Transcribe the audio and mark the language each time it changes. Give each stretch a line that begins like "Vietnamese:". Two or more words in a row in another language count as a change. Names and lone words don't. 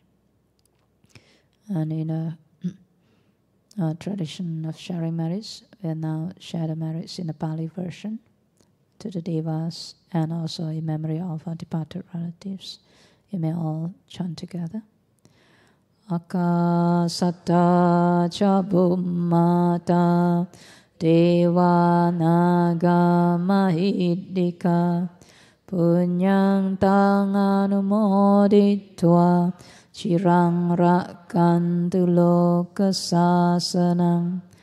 English: And in a tradition of sharing merits, we now share the merits in the Pali version to the Devas and also in memory of our departed relatives. You may all chant together.
Pali: Akasata ca bummata deva naga mahiddhika punyang tang anumoditva cirang rakkantu loka sasanang.